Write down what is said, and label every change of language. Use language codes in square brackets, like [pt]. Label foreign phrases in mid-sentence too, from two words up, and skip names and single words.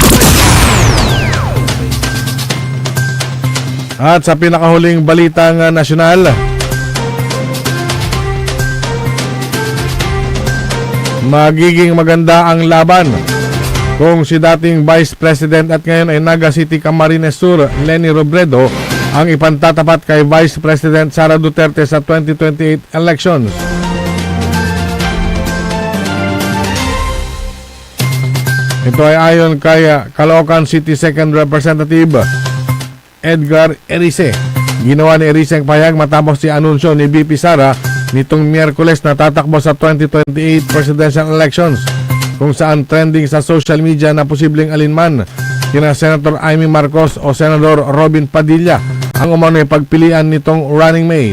[tl] At sa pinakahuling balitang nasyonal, magiging maganda ang laban kung si dating Vice President at ngayon ay Naga City Camarines Sur, Leni Robredo, ang ipantatapat kay Vice President Sara Duterte sa 2028 elections. Ito ay ayon kay Caloocan City 2nd Representative Edgar Erice. Ginawa ni Erice ang pahayag matapos si anunsyo ni VP Sara nitong Miyerkules na tatakbo sa 2028 [en] presidential elections, [tl] kung saan trending sa [en] social media [tl] na posibleng alinman kina Senator Amy Marcos o Senador Robin Padilla ang umano'y pagpilian nitong [en] running mate.